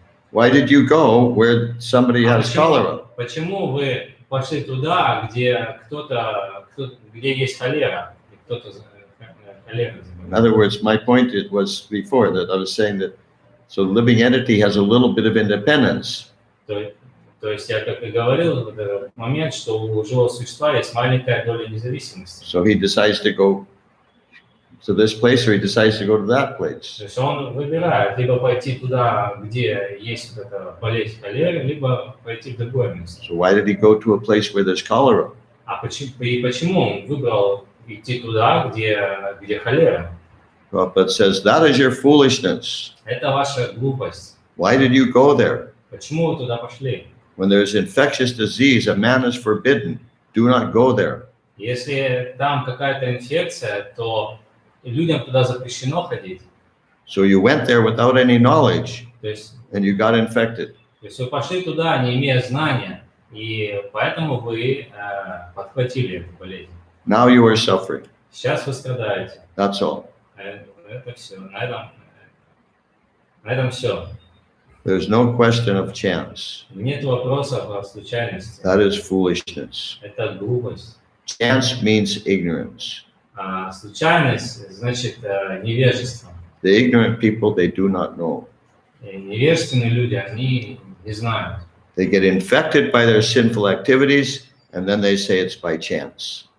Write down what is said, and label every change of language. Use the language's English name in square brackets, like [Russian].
[English] Why did you go where somebody has cholera? [Russian] Почему вы пошли туда, где есть холера, и кто-то холера заболел? [English] In other words, my point was before that I was saying that so living entity has a little bit of independence. [Russian] То есть я как и говорил в этот момент, что у живого существа есть маленькая доля независимости. [English] So he decides to go to this place or he decides to go to that place. [Russian] То есть он выбирает либо пойти туда, где есть вот эта болезнь холеры, либо пойти в другое место. [English] So why did he go to a place where there's cholera? [Russian] Почему он выбрал идти туда, где холера? [English] Prabhupada says that is your foolishness. [Russian] Это ваша глупость. [English] Why did you go there? [Russian] Почему вы туда пошли? [English] When there's infectious disease, a man is forbidden. Do not go there. [Russian] Если там какая-то инфекция, то людям туда запрещено ходить. [English] So you went there without any knowledge, [Russian] То есть [English] and you got infected. [Russian] вы пошли туда, не имея знания, и поэтому вы подхватили эту болезнь. [English] Now you are suffering. [Russian] Сейчас вы страдаете. [English] That's all. [Russian] Это все. На этом все. [English] There's no question of chance. [Russian] Нет вопросов о случайности. [English] That is foolishness. [Russian] Это глупость. [English] Chance means ignorance. [Russian] А случайность значит невежество. [English] The ignorant people, they do not know. [Russian] И невежественные люди, они не знают. [English] They get infected by their sinful activities, and then they say it's by chance.